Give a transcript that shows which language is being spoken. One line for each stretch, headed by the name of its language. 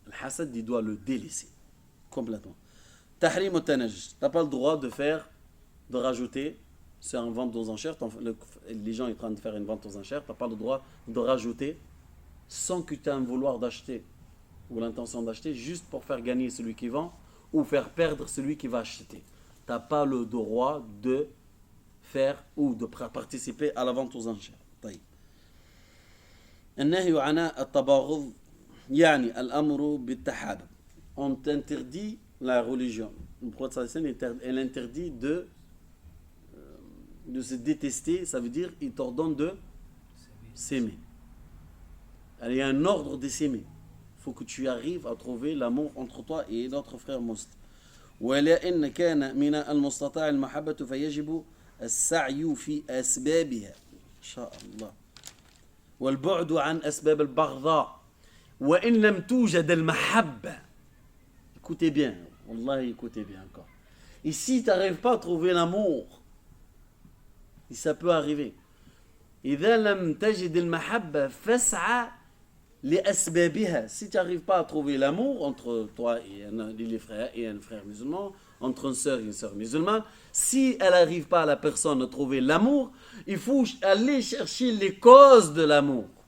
French: Le hasad, il doit le délaisser complètement.
Arabic: Tahrim al-tanajj.
French: Tu n'as pas le droit de rajouter, c'est une vente aux enchères, les gens sont en train de faire une vente aux enchères, tu n'as pas le droit de rajouter sans que tu aies un vouloir d'acheter ou l'intention d'acheter, juste pour faire gagner celui qui vend ou faire perdre celui qui va acheter. Tu n'as pas le droit de faire ou de participer à la vente aux enchères.
Arabic: النهي عن التباغض يعني الأمر بالتحابب.
French: On t'interdit la religion. Le prophète elle interdit de se détester, ça veut dire il t'ordonne de s'aimer. Il y a un ordre de s'aimer. Il faut que tu arrives à trouver l'amour entre toi et notre frère muslim.
Arabic: ولئن كان من المستطاع المحبة فيجب السعي في أسبابها إن شاء الله والبعد عن أسباب البغضاء وإن لم توجد المحبة.
French: Écoutez bien, Wallahi, écoutez bien encore. Et si tu n'arrives pas à trouver l'amour, et ça peut arriver,
Arabic: إذا لم تجد المحبة فاسعى لأسبابها.
French: Si tu n'arrives pas à trouver l'amour entre toi et les frères et un frère musulman, entre une sœur et une sœur musulmane, si elle n'arrive pas à la personne à trouver l'amour, il faut aller chercher les causes de l'amour.